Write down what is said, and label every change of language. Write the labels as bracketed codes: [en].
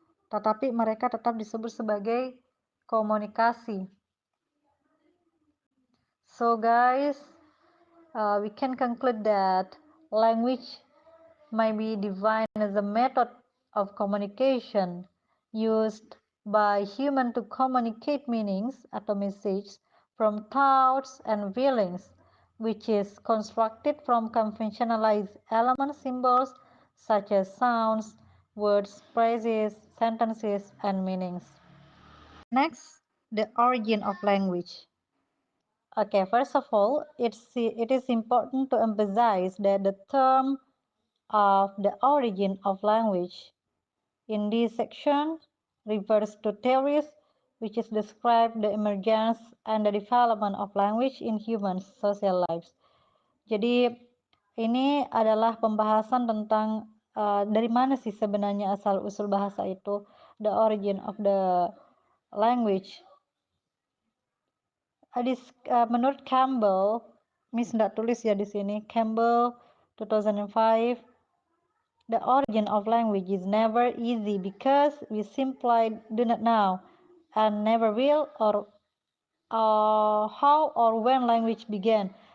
[id] Tetapi mereka tetap disebut sebagai komunikasi. [en] So guys, we can conclude that language may be defined as a method of communication used by human to communicate meanings [id] atau [en] message from thoughts and feelings, which is constructed from conventionalized element symbols such as sounds, words, phrases, sentences, and meanings. Next, the origin of language. Okay, first of all, it is important to emphasize that the term of the origin of language in this section refers to theories which is describe the emergence and the development of language in human social lives. [id] Jadi ini adalah pembahasan tentang dari mana sih sebenarnya asal usul bahasa itu, [en] the origin of the language. [id] Menurut Campbell, Miss nggak tulis ya di sini, [en] Campbell 2005, the origin of language is never easy because we simply do not know and never will or how or when language began.